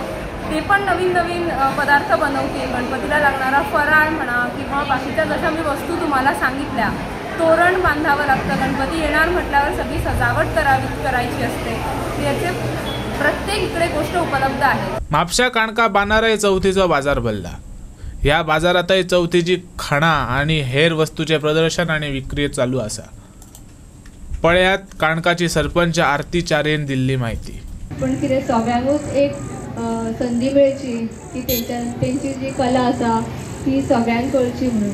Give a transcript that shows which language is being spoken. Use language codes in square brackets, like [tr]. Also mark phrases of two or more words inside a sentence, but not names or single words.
[mr] ते पण नवीन नवीन पदार्थ बनवतील. गणपतीला लागणारा फराळ म्हणा किंवा बाकीच्या जशा मी वस्तू तुम्हाला सांगितल्या, तोरण बांधावं लागतं, गणपती येणार म्हटल्यावर सगळी सजावट करायची असते, याचे प्रत्येक इकडे गोष्ट उपलब्ध आहे. [kok] म्हापशा काणका बानाराय चवथीचो बाजार भरला. ह्या बाजारातय चवथीची खाणा आणि हेर वस्तूचे प्रदर्शन आणि विक्री चालू असा. पळयात काणकाची सरपंच आरती चारेन दिल्ली माहिती. पण कितें सगळ्यांकूच एक संधी मेळची की तेंची जी कला आसा ती सगळ्यांक कळची म्हणून.